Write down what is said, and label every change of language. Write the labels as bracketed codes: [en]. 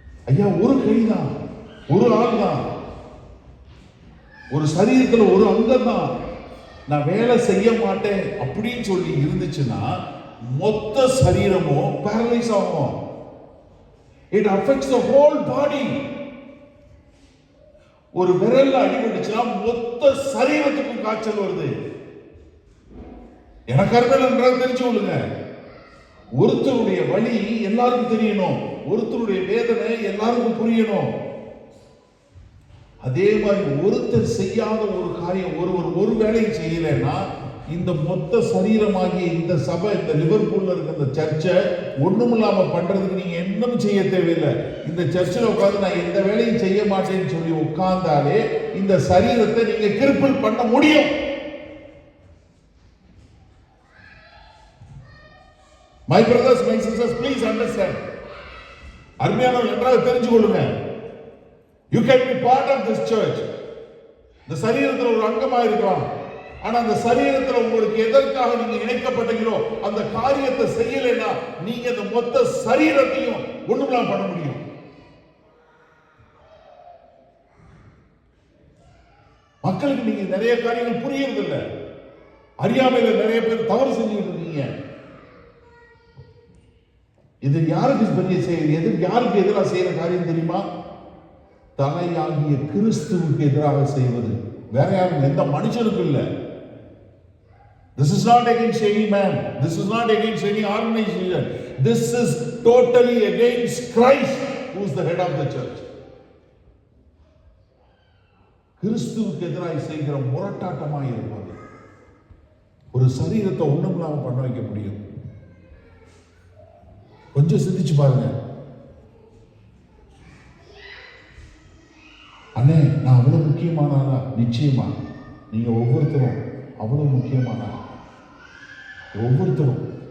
[ta] ஐயா, ஒரு கைதான், ஒரு ஆள் தான், ஒரு சரீரத்துல ஒரு அங்கம் தான். நான் வேலை செய்ய மாட்டேன் அப்படின்னு சொல்லி இருந்துச்சுன்னா மொத்த சரீரமும் பேரலைஸ் ஆகும். [en] It affects the whole body. [ta] ஒரு விரல்ல அடிபட்டுச்சுன்னா மொத்த சரீரத்துக்கும் காய்ச்சல் வருது. எனக்கு அருமையில் நன்றாக தெரிஞ்சு கொள்ளுங்க. ஒருத்தருடைய வலி எல்லாருக்கும் தெரியணும், ஒருத்தருடைய வேதனை எல்லாருக்கும் புரியணும். அதே மாதிரி ஒருத்தர் செய்யாத ஒரு காரியம் ஒரு வேலையும் செய்யலைன்னா இந்த மொத்த சரீரமாகிய இந்த சபை, இந்த லிவர்பூல்ல இருக்க இந்த சர்ச்சை ஒண்ணும் இல்லாம பண்றதுக்கு நீங்க என்னும் செய்ய தேவையில்லை. இந்த சர்ச்சில் உட்கார்ந்து நான் எந்த வேலையும் செய்ய மாட்டேன்னு சொல்லி உட்கார்ந்தாலே இந்த சரீரத்தை நீங்க கிரிப்பிள் பண்ண முடியும். [en] My brothers, my sisters, please understand. [ta] அருமையானவர்கள் நன்றாக தெரிஞ்சு கொள்ளுங்க. [en] You can be part of this church. [ta] இந்த சரீரத்தில் ஒரு அங்கமாக இருக்கலாம். ஆனா அந்த சரீரத்தில் உங்களுக்கு எதற்காக நீங்க இணைக்கப்பட்டீங்களோ அந்த காரியத்தை செய்யலைன்னா நீங்க இந்த மொத்த சரீரத்தையும் ஒண்ணுமில்லாம பண்ண முடியும். மக்களுக்கு நீங்க நிறைய காரியங்கள் புரியறது இல்லை. அறியாமையில நிறைய பேர் தவறு செஞ்சுட்டு இருக்கீங்க. இது யாருக்கு பெரிய செய்ய, யாருக்கு எதிராக செய்யற காரியம் தெரியுமா? தலையாகிய கிறிஸ்துவுக்கு எதிராக செய்வது. வேற யாரும் எந்த மனுஷனுக்கும் இல்லை. [en] This is not against any man. This is not against any organization. This is totally against Christ, who is the head of the church. [ta] கிறிஸ்துவுக்கு எதிராக செய்கிற முரட்டாட்டமாக இருப்பது ஒரு சரீரத்தை ஒண்ணுமில்லாம பண்ண வைக்க முடியும். கொஞ்சம் சிந்திச்சு பாருங்க. அண்ணே, நான் அவ்வளவு முக்கியமானதா? நிச்சயமா நீங்க ஒவ்வொருத்தரும் அவ்வளவு முக்கியமான ஒவ்வொருத்தரும்.